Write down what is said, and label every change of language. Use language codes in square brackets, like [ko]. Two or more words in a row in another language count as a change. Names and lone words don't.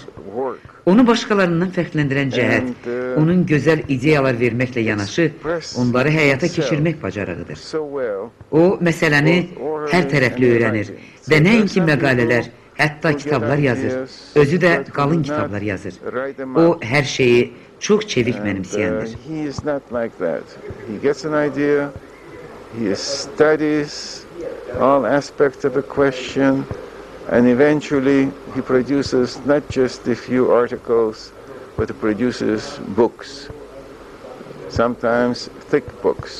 [az] Onu başqalarından fərqləndirən cəhət, onun gözəl ideyalar verməklə yanaşı, onları həyata keçirmək bacarığıdır. O, məsələni hər tərəfli öyrənir və nəinki məqalələr, hətta kitablar yazır, özü də qalın kitablar yazır. O, hər şeyi çox çevik mənimsəyəndir. [en] He studies all aspects of a question, and eventually he produces not just a few articles, but he produces books, sometimes thick books.